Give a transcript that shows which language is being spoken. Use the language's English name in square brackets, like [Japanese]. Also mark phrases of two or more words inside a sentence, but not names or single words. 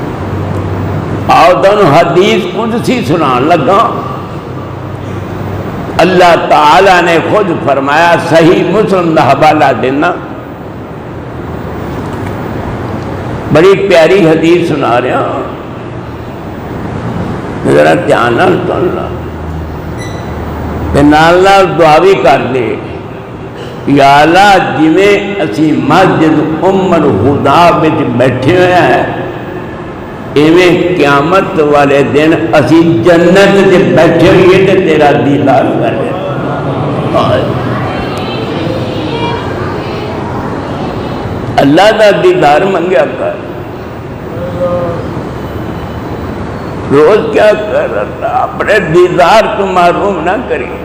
[Punjabi] آؤ تمہیں حدیث قدسی سنان لگا۔ [Urdu] اللہ تعالی نے خود فرمایا، صحیح مسلم کا حوالہ دینا، بڑی پیاری حدیث سنا رہا ہوں، [Punjabi] ذرا دھیان نال سن لا تے نال نال دعا بھی کر دے، یا اللہ جویں اسی مسجد ام الہدا وچ بیٹھے ہوئے ہیں، ایویں قیامت والے دن اسی جنت وچ بیٹھے ہوئے تے تیرا دیدار کر رہے ہیں۔ اللہ کا دیدار منگیا کر، روز کیا کر اللہ اپنے دیدار کو محروم نہ کری۔